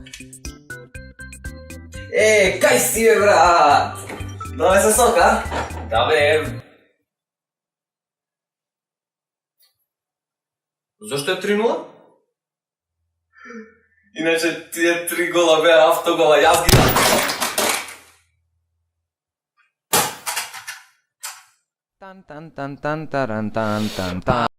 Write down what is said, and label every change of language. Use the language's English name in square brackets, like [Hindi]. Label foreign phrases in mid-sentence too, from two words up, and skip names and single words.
[Macedonian] Кај си, бе, брат? Давај се сок, а? Да бе. Зошто е 3-0? Иначе тие 3 гола беа автогола, јас ги дам. Tan tan tan tan taran tan tan tan.